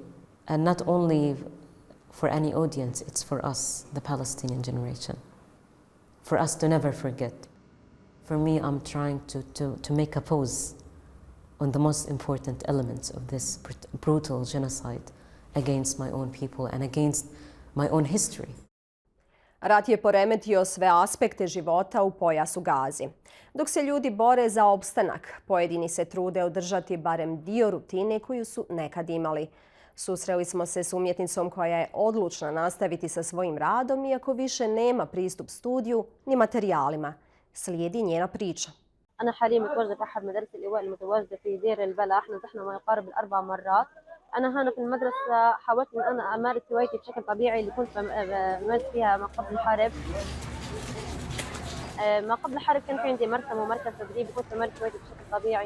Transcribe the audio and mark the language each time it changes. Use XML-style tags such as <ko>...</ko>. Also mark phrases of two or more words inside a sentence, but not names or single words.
<en>And not only for any audience, it's for us, the Palestinian generation. For us to never forget. For me, I'm trying to make a pause on the most important elements of this brutal genocide against my own people and against my own history.</en> <bs>Rat je poremetio sve aspekte života u pojasu Gazi. Dok se ljudi bore za opstanak, pojedini se trude održati barem dio rutine koju su nekad imali. Susreli smo se s umjetnicom koja je odlučna nastaviti sa svojim radom, iako više nema pristup studiju ni materijalima. Slijedi njena priča.</bs> <ar>أنا حاليا متواجدة في أحد مدارس الإيواء المتواجدة في دير البلح، نزحنا ما يقارب ال4 مرات. أنا هنا في المدرسة حاولت إن أنا أمارس هوايتي بشكل طبيعي اللي كنت بمارس فيها ما قبل الحرب. ما قبل الحرب كان في عندي مرسم ومركز تدريبي، كنت بمارس هوايتي بشكل طبيعي.</ar>